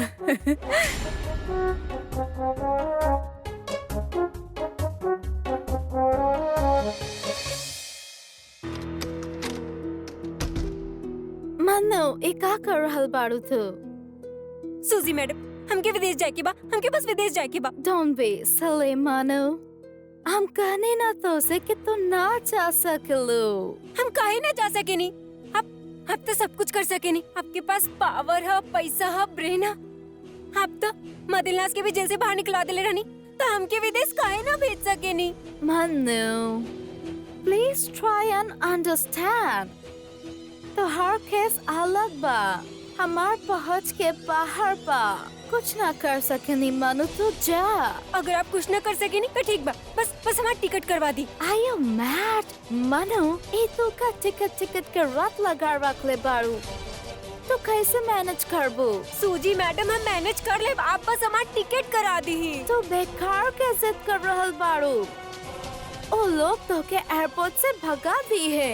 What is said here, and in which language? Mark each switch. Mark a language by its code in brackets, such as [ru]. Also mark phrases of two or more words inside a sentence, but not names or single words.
[bho] मनु, ए का कर रहल बारू तू? सूजी मैडम, हमके विदेश जाए के बा, हमके बस विदेश जाए के बा। [en] Don't be silly, मनु। [bho] हम कहने ना तो से कि तू ना जा सकलू। हम काहे ना जा सके नहीं? आप तो सब कुछ कर सके नहीं। आपके पास पावर है, पैसा है, ब्रेन है। आप तो मदिलनास के भी जेल से बाहर निकला दिले रहनी, तो हमके विदेश काहे ना भेज सके नहीं? [en] मनु, please try and understand। [bho] तो हर केस अलग बा, हमार पहुँच के बाहर बा, कुछ ना कर सकेनी। मनु तू जा। अगर आप कुछ ना कर सके नहीं तो ठीक बा, बस हमारी टिकट करवा दी। [en] Are you mad? [bho] मनु, ए तू का टिकट के रट लगा रख ले बारू, तो कैसे मैनेज करबू? सूजी मैडम, हम मैनेज कर ले, आप बस हमारी टिकट करा दी। तू बेकार के जिद कर रहल बारू। ओ लोग तो के एयरपोर्ट से भगा दी है।